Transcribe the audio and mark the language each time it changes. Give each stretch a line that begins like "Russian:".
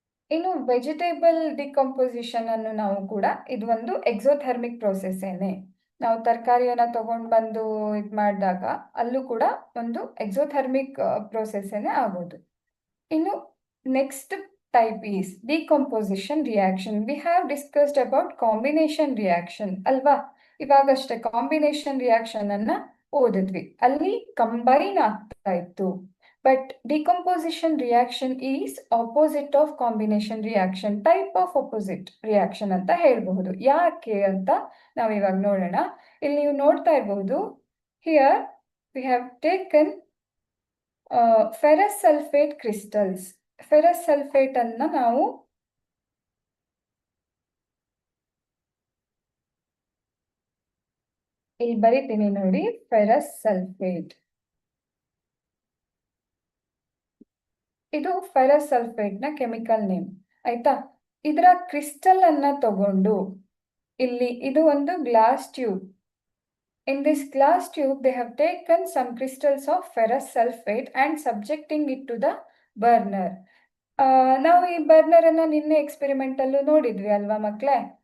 Kannada: ಇನ್ನು vegetable decomposition ಅನ್ನು ನಾವು ಕೂಡ, ಇದು ಒಂದು ಎಕ್ಸೋಥರ್ಮಿಕ್ ಪ್ರೋಸೆಸ್ ಏನೆ. ನಾವು ತರಕಾರಿಯನ್ನ ತಗೊಂಡ್ ಬಂದು ಇದು ಮಾಡಿದಾಗ ಅಲ್ಲೂ ಕೂಡ ಒಂದು ಎಕ್ಸೋಥರ್ಮಿಕ್ ಪ್ರೋಸೆಸ್ ಏನೆ ಆಗೋದು. ಇನ್ನು next
English: type is decomposition reaction. We have discussed about combination reaction ಅಲ್ವಾ.
Kannada: ಇವಾಗಷ್ಟೇ ಕಾಂಬಿನೇಷನ್ ರಿಯಾಕ್ಷನ್ ಅನ್ನ ಓದಿದ್ವಿ, ಅಲ್ಲಿ ಕಂಬೈನ್ ಆಗ್ತಾ ಇತ್ತು.
English: but decomposition reaction is opposite of combination reaction, type of opposite reaction
Kannada: ಅಂತ ಹೇಳ್ಬಹುದು. ಯಾಕೆ ಅಂತ ನಾವು ಇವಾಗ ನೋಡೋಣ. ಇಲ್ಲಿ ನೀವು ನೋಡ್ತಾ ಇರಬಹುದು,
English: Here we have taken ferrous sulphate crystals.
Kannada: Ferrous sulphate ಅನ್ನ ನಾವು ಇಲ್ಲಿ ಬರೀತೀನಿ ನೋಡಿ, ಫೆರಸ್ ಸಲ್ಫೇಟ್. ಇದು ಫೆರಸ್ ಸಲ್ಫೇಟ್ ನ ಕೆಮಿಕಲ್ ನೇಮ್, ಆಯ್ತಾ. ಇದರ ಕ್ರಿಸ್ಟಲ್ ಅನ್ನ ತಗೊಂಡು ಇಲ್ಲಿ ಇದು ಒಂದು glass tube.
English: In this glass tube, they have taken some crystals of ferrous sulfate and subjecting it to the burner.
Kannada: ನಾವು ಈ ಬರ್ನರ್ ಅನ್ನ ನಿನ್ನೆ ಎಕ್ಸ್ಪೆರಿಮೆಂಟ್ ಅಲ್ಲೂ ನೋಡಿದ್ವಿ ಅಲ್ವಾ ಮಕ್ಕಳೇ.